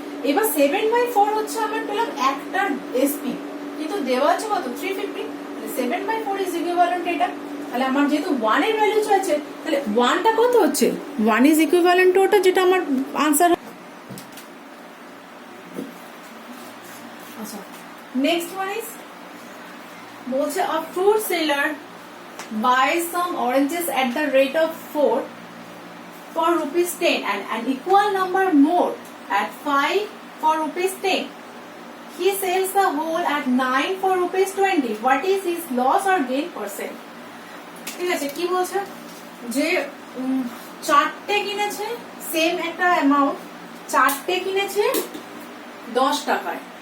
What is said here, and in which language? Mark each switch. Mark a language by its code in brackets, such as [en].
[bn] এবার 7/4 হচ্ছে আমার পেলাম একটার এসপি, কিন্তু দেওয়া আছে কত 350, 7/4 [en] is equivalent [bn] এটা। তাহলে আমার যেহেতু 1 এর ভ্যালু আছে, তাহলে 1টা কত হচ্ছে 1 [en] is equivalent to [bn] ওটা, যেটা আমার আনসার। [en] আচ্ছা next one is বলছে a fruit seller buys some oranges at the rate of 4 for rupees 10 and an equal number more at 5 for rupees 10. He sells the whole at 9 for rupees 20. What is his loss or gain percent? [bn] ঠিক আছে, কি বলছে যে 4টে কিনেছে, same একটা amount, 4টে কিনেছে 10 টাকায়,